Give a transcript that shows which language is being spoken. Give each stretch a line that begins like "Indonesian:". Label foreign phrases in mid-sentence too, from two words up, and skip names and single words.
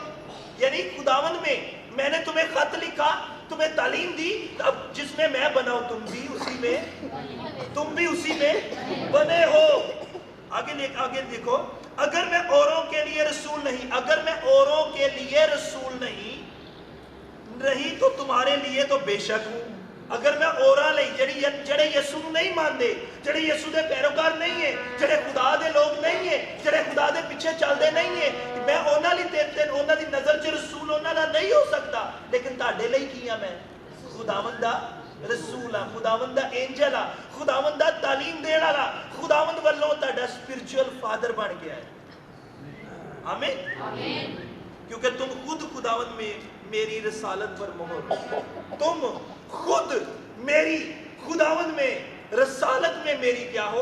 Urdu: یعنی خداوند میں میں نے تمہیں خط لکھا, تمہیں تعلیم دی, اب جس میں میں بنا ہوں تم بھی اسی میں بنے ہو. آگے دیکھو, اگر میں اوروں کے لیے رسول نہیں رہی تو تمہارے لیے تو بے شک ہوں.
Punjabi: اگر میں اوراں لئی جڑے یسوع نہیں مانتے, جڑے یسوع دے پیروکار نہیں ہیں, جڑے خدا دے لوگ نہیں ہیں, جڑے خدا دے پیچھے چلتے نہیں ہیں, میں انہاں دی نظر چ رسول انہاں دا نہیں ہو سکتا. لیکن تہاڈے لئی کی ہاں, میں خداوند دا رسول ہاں, خداوند دا اینجل ہاں, خداوند دا تعلیم دین والا, خداوند والوں تہاڈا
English: spiritual father
Punjabi: بن گیا ہے. آمین.
Urdu: کیونکہ تم خود خداوند میں میری رسالت پر مہر, تم خود میری خداوند میں رسالت میں میری کیا ہو؟